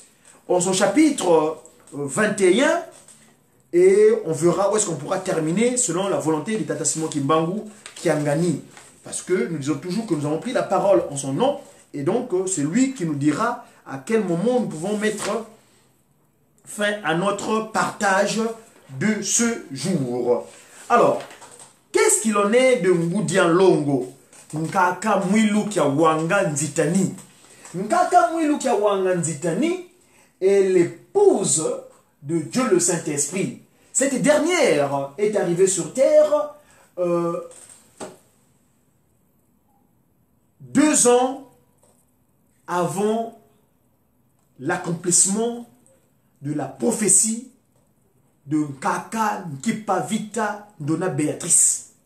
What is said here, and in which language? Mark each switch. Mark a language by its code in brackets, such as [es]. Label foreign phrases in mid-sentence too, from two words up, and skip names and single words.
[fr] En son chapitre 21, et on verra où est-ce qu'on pourra terminer selon la volonté de Tata Simon Kimbangu Kiangani. Parce que nous disons toujours que nous avons pris la parole en son nom, et donc c'est lui qui nous dira à quel moment nous pouvons mettre fin à notre partage de ce jour. Alors, qu'est-ce qu'il en est de Ngoudian Longo? Nkaka Mwilu Kia Wanga Nzitani. Nkaka Mwilu Kia Wanga Nzitani est l'épouse de Dieu le Saint-Esprit. Cette dernière est arrivée sur terre 2 ans avant l'accomplissement de la prophétie de Kaka Nkipa Vita Dona Béatrice.